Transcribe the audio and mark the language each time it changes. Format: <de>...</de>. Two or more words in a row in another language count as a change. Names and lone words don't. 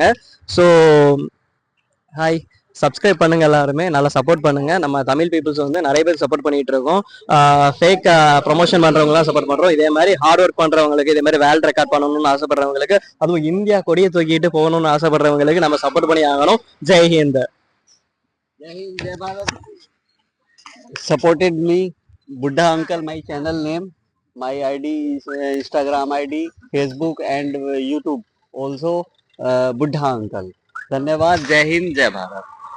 <ta>ஸோ ஹாய், சப்ஸ்கிரைப் பண்ணுங்க, எல்லாருமே நல்லா சப்போர்ட் பண்ணுங்க. நம்ம தமிழ் பீப்புள்ஸ் வந்து நிறைய பேர் சப்போர்ட் பண்ணிட்டு இருக்கோம்.</ta> <en>fake promotion</en> <ta>பண்றவங்களாம் சப்போர்ட் பண்றோம். இதே மாதிரி</ta> <en>hard work</en> <ta>பண்றவங்களுக்கு, இதே மாதிரி</ta> <en>world record</en> <ta>பண்ணணும்னு ஆசைப்படுறவங்களுக்கு, அதுவும் இந்தியா கொடியை தூக்கிட்டு போகணும்னு ஆசைப்படுறவங்களுக்கு நம்ம சப்போர்ட் பண்ணி ஆகணும்.</ta> <hi>जय हिंद. जय हिंद, जय भारत।</hi> <en>Supported me, Buddha Uncle, my channel name, my ID is Instagram ID, Facebook and YouTube also Buddha Uncle.</en> <hi>धन्यवाद। जय हिंद, जय भारत।</hi>